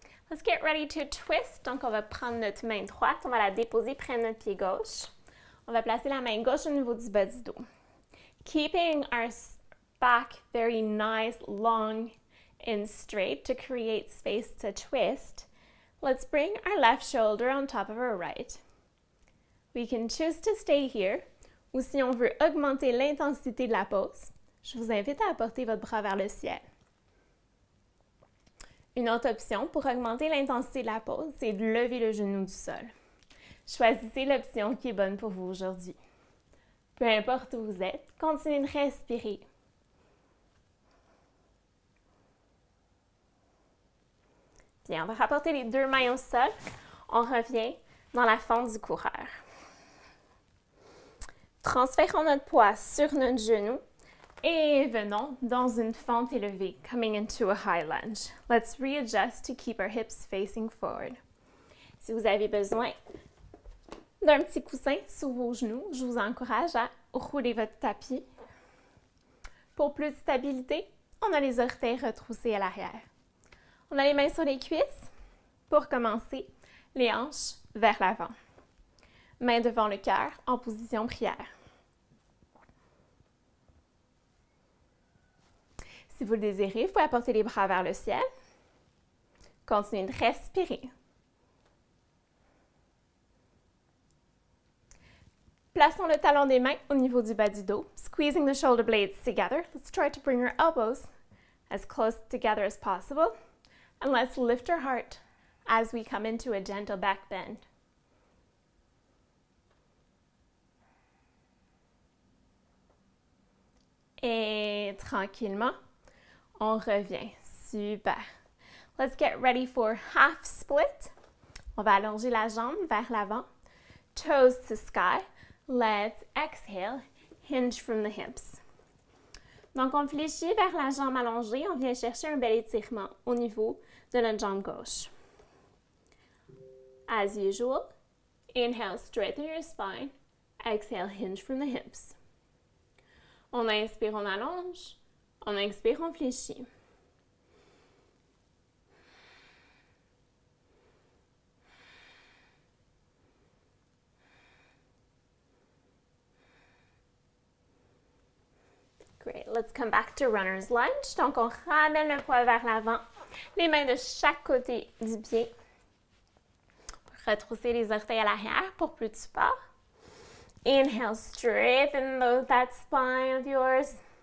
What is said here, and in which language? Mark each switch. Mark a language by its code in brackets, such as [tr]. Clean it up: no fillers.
[en] Let's get ready to twist. [fr] Donc, on va prendre notre main droite, on va la déposer près de notre pied gauche. On va placer la main gauche au niveau du bas du dos. [en] Keeping our back very nice, long, and straight to create space to twist, let's bring our left shoulder on top of our right. We can choose to stay here, [fr] ou si on veut augmenter l'intensité de la pose, je vous invite à apporter votre bras vers le ciel. Une autre option pour augmenter l'intensité de la pose, c'est de lever le genou du sol. Choisissez l'option qui est bonne pour vous aujourd'hui. Peu importe où vous êtes, continuez de respirer. Bien, on va rapporter les deux mains au sol. On revient dans la fente du coureur. Transférons notre poids sur notre genou et venons dans une fente élevée, [en] coming into a high lunge. Let's readjust to keep our hips facing forward. [fr] Si vous avez besoin d'un petit coussin sous vos genoux, je vous encourage à rouler votre tapis. Pour plus de stabilité, on a les orteils retroussés à l'arrière. On a les mains sur les cuisses. Pour commencer, les hanches vers l'avant. Mains devant le cœur en position prière. Si vous le désirez, vous pouvez apporter les bras vers le ciel. Continuez de respirer. Plaçons le talon des mains au niveau du bas du dos, [en] squeezing the shoulder blades together. Let's try to bring our elbows as close together as possible. And let's lift our heart as we come into a gentle back bend. [fr] Et tranquillement, on revient. Super. [en] Let's get ready for half split. [fr] On va allonger la jambe vers l'avant. [en] Toes to sky. Let's exhale. Hinge from the hips. [fr] Donc, on fléchit vers la jambe allongée. On vient chercher un bel étirement au niveau de notre jambe gauche. [en] As usual, inhale, straighten your spine. Exhale, hinge from the hips. [fr] On inspire, on allonge. On expire, on fléchit. [en] Great. Let's come back to runner's lunge. [fr] Donc, on ramène le poids vers l'avant. Les mains de chaque côté du pied. Retrousser les orteils à l'arrière pour plus de support. [en] Inhale, straighten that spine of yours.